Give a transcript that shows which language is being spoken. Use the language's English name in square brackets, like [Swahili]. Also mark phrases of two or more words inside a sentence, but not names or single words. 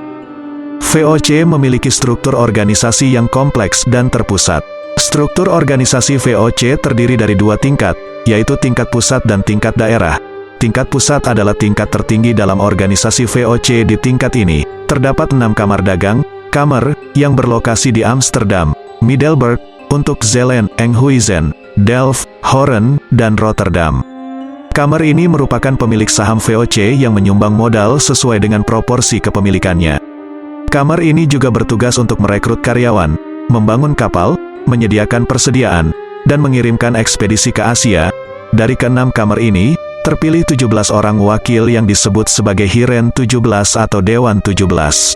[Indonesian] VOC memiliki struktur organisasi yang kompleks dan terpusat. Struktur organisasi VOC terdiri dari 2 tingkat, yaitu tingkat pusat dan tingkat daerah. Tingkat pusat adalah tingkat tertinggi dalam organisasi VOC. Di tingkat ini, terdapat 6 kamar dagang, kamar, yang berlokasi di Amsterdam, Middelburg, untuk Zeeland, Enkhuizen, Delft, Hoorn, dan Rotterdam. Kamar ini merupakan pemilik saham VOC yang menyumbang modal sesuai dengan proporsi kepemilikannya. Kamar ini juga bertugas untuk merekrut karyawan, membangun kapal, menyediakan persediaan, dan mengirimkan ekspedisi ke Asia. Dari ke-6 kamar ini, terpilih 17 orang wakil yang disebut sebagai Hiren 17 atau Dewan 17.